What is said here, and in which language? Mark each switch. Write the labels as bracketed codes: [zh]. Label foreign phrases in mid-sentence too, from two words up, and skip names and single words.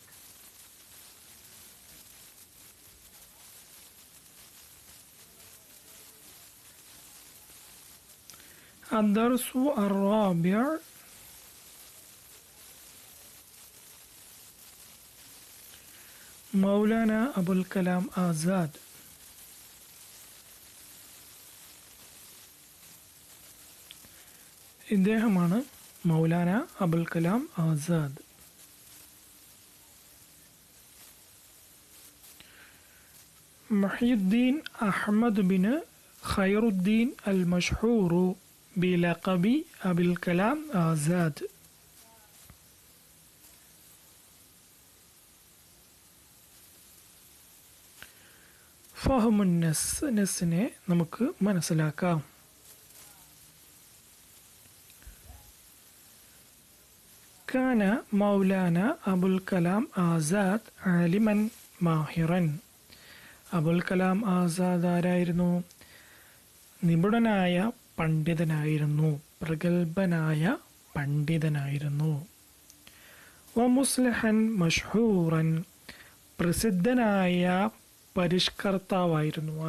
[ar] الدرس الرابع. مولانا أبو الكلام آزاد. [ml] ഇദ്ദേഹമാണ് മൗലാന അബുൽ കലാം ആസാദ്. [ar] محي الدين أحمد بن خير الدين المشهور باللقب أبو الكلام آزاد. فهم النص [ml] നമുക്ക് മനസ്സിലാക്കാം. [ar] كان مولانا أبو الكلام آزاد عالما ماهرا. [ml] അബുൽ കലാം ആസാദ് ആരായിരുന്നു? നിപുണനായ പണ്ഡിതനായിരുന്നു, പ്രഗത്ഭനായ പണ്ഡിതനായിരുന്നു. [ar] ومصلحا مشهورا, [ml] പ്രസിദ്ധനായ പരിഷ്കർത്താവായിരുന്നു.